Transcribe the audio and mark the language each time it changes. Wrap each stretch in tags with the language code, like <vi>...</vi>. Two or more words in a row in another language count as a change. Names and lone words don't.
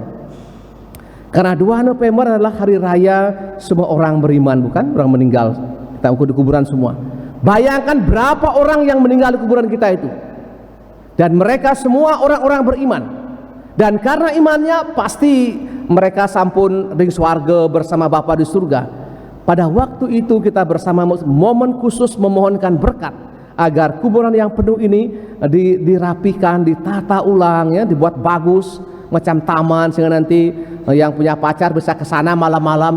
<id>Karena 2 November adalah hari raya semua orang beriman, bukan? Orang meninggal, kita ukur di kuburan semua. Bayangkan berapa orang yang meninggal di kuburan kita itu. Dan mereka semua orang-orang beriman. Dan karena imannya pasti mereka</id> <ban>sampun ring swarga</ban> <id>bersama Bapa di surga. Pada waktu itu kita bersama momen khusus memohonkan berkat agar kuburan yang penuh ini dirapikan, ditata ulang ya, dibuat bagus macam taman sehingga nanti yang punya pacar bisa ke sana malam-malam.</id>